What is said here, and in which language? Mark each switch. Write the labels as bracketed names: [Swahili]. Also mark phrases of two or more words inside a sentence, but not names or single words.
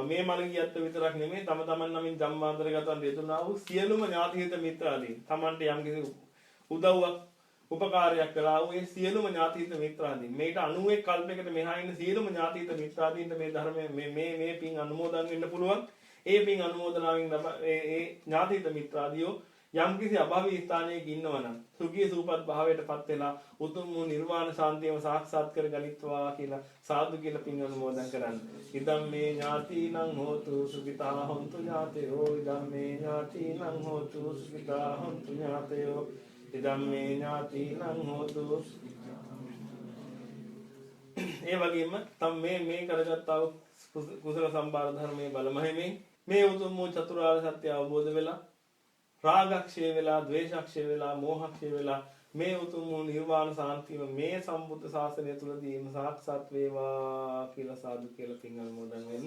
[Sinhala] මේ මළගිය ඇත්ත විතරක් නෙමෙයි තමන් නමින් ජම්මාන්තරගතන් දෙතුනා වූ සියලුම ඥාති හිත මිත්‍රාදීන් තමන්ට යම්කිසි උදව්වක් උපකාරයක් කළා වූ ඒ සියලුම ඥාතිහිත මිත්‍රාදීන් මේට 91 කල්පයකට මෙහා ඉන්න සියලුම ඥාතිහිත මිත්‍රාදීන්ට මේ ධර්මයේ මේ පින් අනුමෝදන් වෙන්න පුළුවන්. ඒ පින් අනුමෝදනාවෙන් ඒ ඥාතිහිත මිත්‍රාදියෝ යම් කිසි අභාවී ස්ථානයක ඉන්නවා නම් සුඛී සූපත් භාවයටපත් වෙලා උතුම් වූ නිර්වාණ ශාන්තියම සාක්ෂාත් කර ගනිත්වා කියලා සාදු කියලා පින් අනුමෝදන් කරන්න. [Pali] ඉදම් මේ ඥාතිනං හෝතු සුඛිතා හොන්තු ඥාතයෝ ඉදම් මේ ඥාතිනං හෝතු සුඛිතා හොන්තු ඥාතයෝ ඉදම් මේ ඥාතිනං හෝතු. [Sinhala] ඒ වගේම තම මේ කරගත්තා වූ කුසල සම්බාර ධර්මයේ බලමහිමින් මේ උතුම් වූ චතුරාර්ය සත්‍ය අවබෝධ වෙලා රාගක්ෂය වෙලා ද්වේෂක්ෂය වෙලා මෝහක්ෂය වෙලා මේ උතුම් වූ නිර්වාණ සාන්තිය මේ සම්බුද්ධ ශාසනය තුලදීම සාක්ෂාත් වේවා කියලා සාදු කියලා පින් අනුමෝදන් වෙන්න.